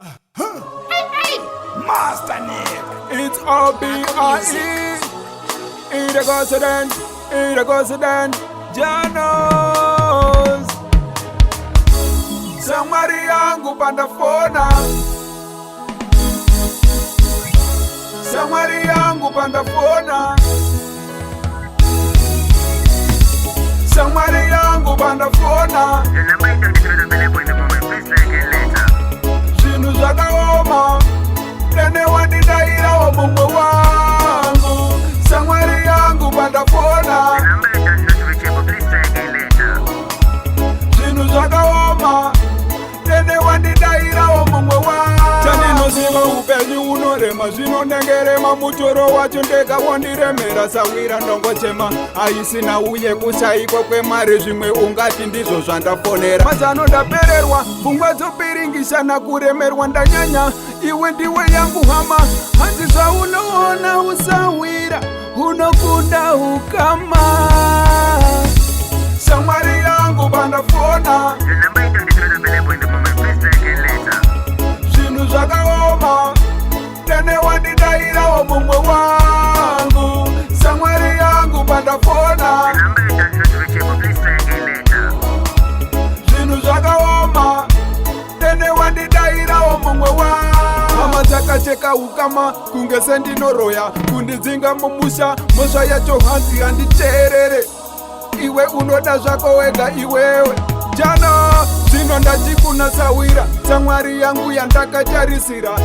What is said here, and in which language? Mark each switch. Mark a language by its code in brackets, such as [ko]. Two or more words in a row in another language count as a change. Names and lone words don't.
[en] Hey, hey! Master Nick! It's O B I E. In the goes then, in the goes then, Janos. [sn] Shamwari yangu panda fona. Shamwari yangu panda fona. Shamwari yangu bandafona. [en] The number is on the screen below in the moment. Please try again later. [sn] Zvinhu zvakaoma. Nene wandidayirawo mumwe wangu. Shamwari yangu bandafona. [en] The number is just not reachable. Please try again later. [sn] Zvinhu zvakaoma. Tene wandidairawo mumwe wa. Chandinoziva upenyu unorema, zvino ndengerema mutoro wacho ndega wondiremera sawira ndongochema. Aisina uye kushayikwa kwemari zvimwe ungati ndizvo zvandafonera. Mazano ndapererwa, pfungwa dzopiringishana kuremerwa ndanyanya. Iwe ndiwe yangu hama, hanzi zvaunoona usawira. Unokunda ukama. Shamwari yangu bandafona. [en] The number is not available in the moment. Please try again later. [sn] Zvinhu zvakaoma. Tene wandidaira wamumwe wangu. Shamwari yangu bandafona. [en] The number is not reachable. Please try again later. [sn] Zvinhu zvakaoma. Dene wandidayirawo mumwe wa. Mama dzakacheka ukama, kunge sendinoroya. Kundidzinga mumusha, mhosva yacho hanzi handiteerere. Iwe unoda zvako wega iwewe. Jana, zvino ndati kuna Sawira, shamwari yangu yandakatarisira.